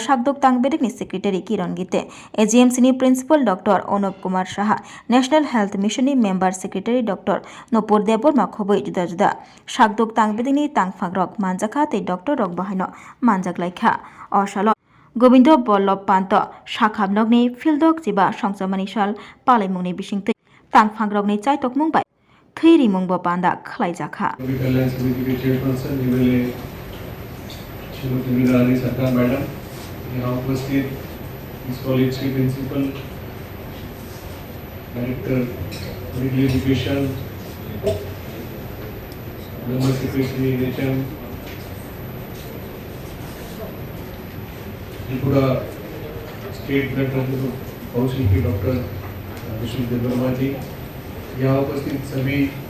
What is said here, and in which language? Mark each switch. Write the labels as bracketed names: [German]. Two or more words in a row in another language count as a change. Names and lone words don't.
[Kok Borok] शाकदुक तांगबेदकनि सेक्रेटारि किरण गीते एजीएमसीनि प्रिंसिपल डॉक्टर अनुप कुमार साहा नेशनल हेल्थ मिशननि मेम्बर सेक्रेटारि डॉक्टर नपुर देबबर्मा खबै जुदा जुदा शाकदुक तांगबेदकनि तांगफाग्रक मानजाखा ते डॉक्टर रक बाहायनो मानजागलायखा असल गोविंद बल्लभ पान्त शाखामनगनि फिल्डक चिबा संसमानि साल पालायमुंनि बिसिंतै तांगफाग्रकनि चाइतकमुं बाय थैरिमुंबो पान्दा खलायजाखा [Hindi] सरकार मैडम यहाँ उपस्थित इस कॉलेज के प्रिंसिपल डायरेक्टर मेडिकल एजुकेशन मेंबर सेक्रेटरी एचएम त्रिपुरा स्टेट ब्लड ट्रांसफ्यूजन काउंसिल के डॉक्टर विष्णु देवर्मा जी, यहाँ उपस्थित सभी